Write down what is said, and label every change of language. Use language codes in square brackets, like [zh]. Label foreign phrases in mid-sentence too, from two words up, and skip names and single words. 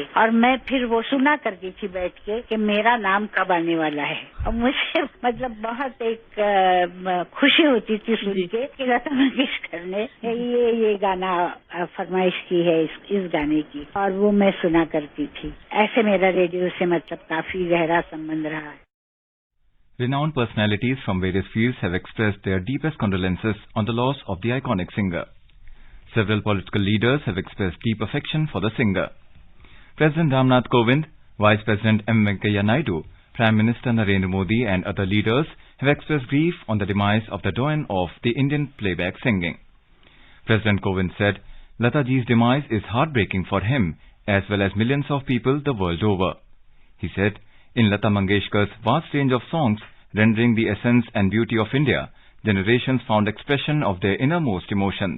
[hi] और मैं फिर वो सुना करती थी बैठ के कि मेरा नाम कब आने वाला है। और मुझे मतलब बहुत एक खुशी होती थी सुन के कि लता मंगेशकर ने ये गाना फरमाइश की है इस गाने की, और वो मैं सुना करती थी। ऐसे मेरा रेडियो से मतलब काफी गहरा संबंध रहा है। [en] Renowned personalities from various fields have expressed their deepest condolences on the loss of the iconic singer. Several political leaders have expressed deep affection for the singer. President Ramnath Kovind, Vice President M. Venkaiah Naidu, Prime Minister Narendra Modi and other leaders have expressed grief on the demise of the doyen of the Indian playback singing. President Kovind said, Lata ji's demise is heartbreaking for him as well as millions of people the world over. He said, in Lata Mangeshkar's vast range of songs rendering the essence and beauty of India, generations found expression of their innermost emotions.